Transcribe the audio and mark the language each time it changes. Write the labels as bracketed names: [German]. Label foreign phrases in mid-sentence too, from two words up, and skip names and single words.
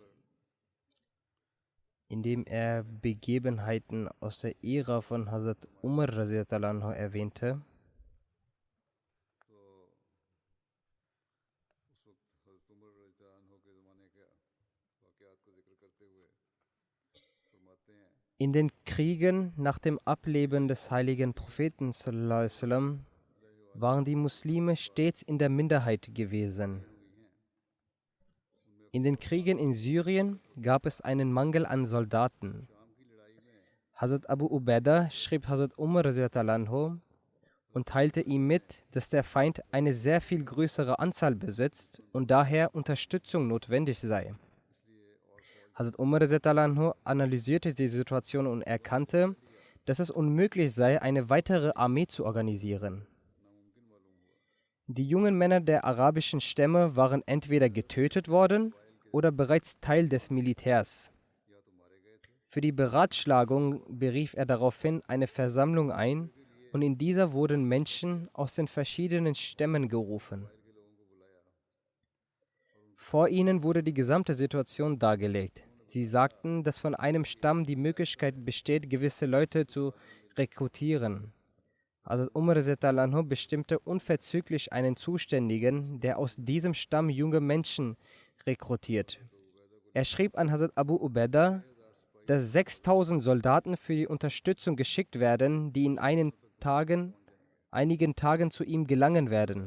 [German] indem er Begebenheiten aus der Ära von Hazrat Umar [Arabic] رضي الله عنه [German] erwähnte, in den Kriegen nach dem Ableben des heiligen Propheten [Arabic] صلى الله عليه وسلم [German] waren die Muslime stets in der Minderheit gewesen. In den Kriegen in Syrien gab es einen Mangel an Soldaten. Hazrat Abu Ubaidah schrieb Hazrat Umar [Arabic] رضي الله عنه [German] und teilte ihm mit, dass der Feind eine sehr viel größere Anzahl besitzt und daher Unterstützung notwendig sei. Hazrat Umar [Arabic] رضي الله عنه [German] analysierte die Situation und erkannte, dass es unmöglich sei, eine weitere Armee zu organisieren. Die jungen Männer der arabischen Stämme waren entweder getötet worden oder bereits Teil des Militärs. Für die Beratschlagung berief er daraufhin eine Versammlung ein und in dieser wurden Menschen aus den verschiedenen Stämmen gerufen. Vor ihnen wurde die gesamte Situation dargelegt. Sie sagten, dass von einem Stamm die Möglichkeit besteht, gewisse Leute zu rekrutieren. Hazrat Umar [Arabic] رضي الله عنه [German] bestimmte unverzüglich einen Zuständigen, der aus diesem Stamm junge Menschen rekrutiert. Er schrieb an Hazrat Abu Ubaidah, dass 6000 Soldaten für die Unterstützung geschickt werden, die in einigen Tagen zu ihm gelangen werden.